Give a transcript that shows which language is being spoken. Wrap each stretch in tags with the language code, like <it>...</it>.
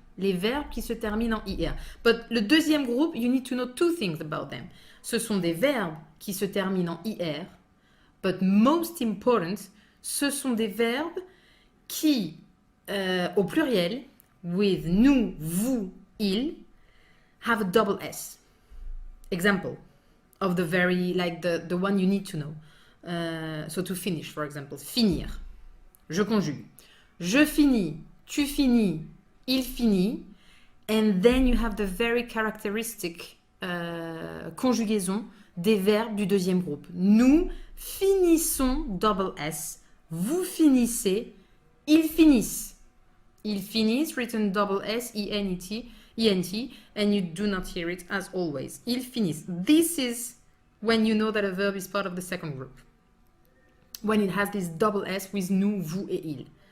<fr>Les verbes qui se terminent en IR. But le deuxième groupe,</fr> <en>you need to know two things about them.</en> <fr>Ce sont des verbes qui se terminent en IR,</fr> <en>but most important,</en> <fr>ce sont des verbes qui, au pluriel, with nous, vous, il,</fr> <en>have a double S. Example of the very, like the one you need to know. So to finish, for example,</en> <fr>finir. Je conjugue. Je finis, tu finis, il finit,</fr> <en>and then you have the very characteristic</en> <fr>conjugaison des verbes du deuxième groupe. Nous finissons,</fr> <en>double S,</en> <fr>vous finissez, ils finissent. Ils finissent,</fr> <en>written double S, E-N-T, and you do not hear it as always. Ils finissent. This is when you know that a verb is part of the second group. When it has this double S with</en> <fr>nous, vous et il.</fr>